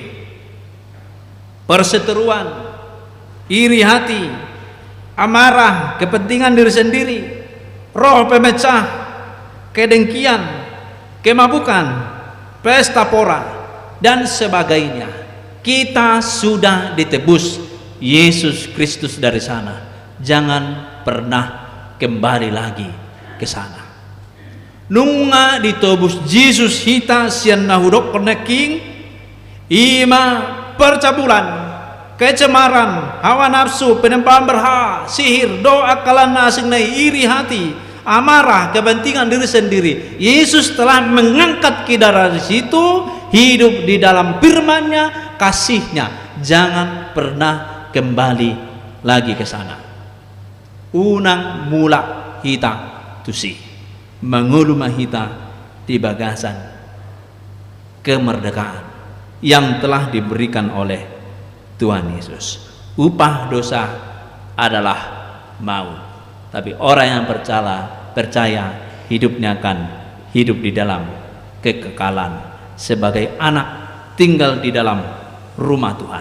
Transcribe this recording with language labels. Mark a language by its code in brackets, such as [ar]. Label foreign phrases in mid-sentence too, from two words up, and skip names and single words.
[id] perseteruan, iri hati, amarah, kepentingan diri sendiri, roh pemecah, kedengkian, kemabukan, pesta pora, dan sebagainya. Kita sudah ditebus Yesus Kristus dari sana. Jangan pernah kembali lagi ke sana. [bbc] Nunga ditebus Yesus hita sian nahudok peneking [id] ima percabulan, kecemaran, hawa nafsu, penyembahan berhala, sihir, doa kalan asing iri hati, amarah, kepentingan diri sendiri. Yesus telah mengangkat kita dari situ, hidup di dalam firman-Nya, kasih-Nya. Jangan pernah kembali lagi ke sana. [bbc] Unang mula hita tusi, menguluma hita di bagasan [id] kemerdekaan yang telah diberikan oleh Tuhan Yesus. Upah dosa adalah maut, tapi orang yang percaya hidupnya akan hidup di dalam kekekalan sebagai anak tinggal di dalam rumah Tuhan.